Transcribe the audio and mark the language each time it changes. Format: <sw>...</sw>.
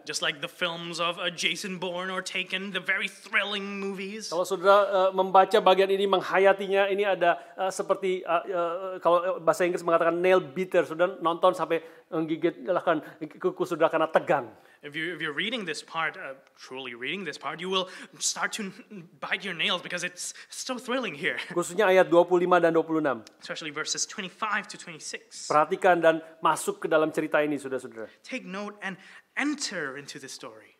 <en>Just like the films of Jason Bourne or Taken, the very thrilling movies.</en> <id>Kalau saudara membaca bagian ini, menghayatinya, ini ada seperti kalau bahasa Inggris mengatakan</id> <en>nail biter.</en> <id>Saudara nonton sampai menggigit kuku saudara karena tegang.</id> <en>If you're reading this part, truly reading this part, you will start to bite your nails because it's so thrilling here.</en> <id>Khususnya ayat 25 dan 26.</id> <en>Especially verses 25 to 26.</en> <id>Perhatikan dan masuk ke dalam cerita ini, saudara-saudara.</id> <en>Take note and enter into the story.</en>